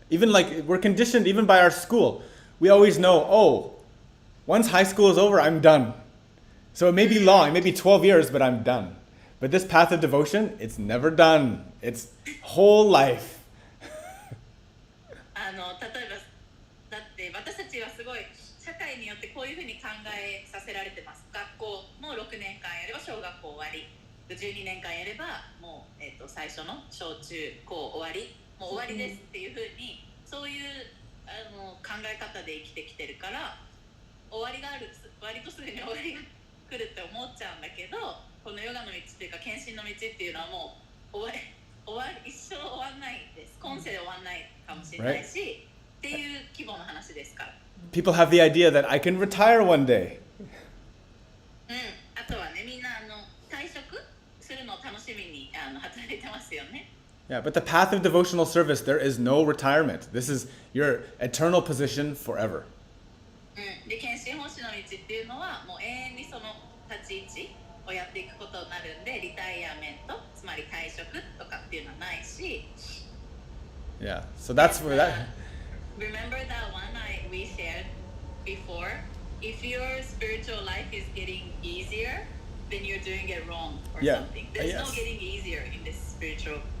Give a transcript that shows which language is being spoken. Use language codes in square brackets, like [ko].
[en] Even like we're conditioned even by our school. We always know, oh, once high school is over, I'm done. So it may be long, it may be 12 years, but I'm done. But this path of devotion, it's never done. It's whole life. [ja] 例えばだって私たちはすごい社会によってこういうふうに考えさせられてます。学校も6年間やれば小学校終わり、12年間やればもう、最初の小中高終わり、もう終わりですっていうふうに、そういう考え方で生きてきてるから、終わりがある、割とすぐに終わりが来るって思っちゃうんだけど、このヨガの道っていうか献身の道っていうのはもう一生終わんないです。今世で終わんないかもしれないし、っていう規模の話ですから。 [en] People have the idea that I can retire one day. [ja] あとはね、みんな退職するのを楽しみに働いてますよね。 [en] Yeah, but the path of devotional service, there is no retirement. This is your eternal position forever. [ja] で、献身奉仕の道っていうのはもう永遠にその立ち位置をやっていくことになるんで、リタイアメント、つまり退職とかっていうのはないし。 [en] Yeah, so that's where that. Remember that one we shared before? If your spiritual life is getting easier, then you're doing it wrong or something. There's no getting easier in this spiritual.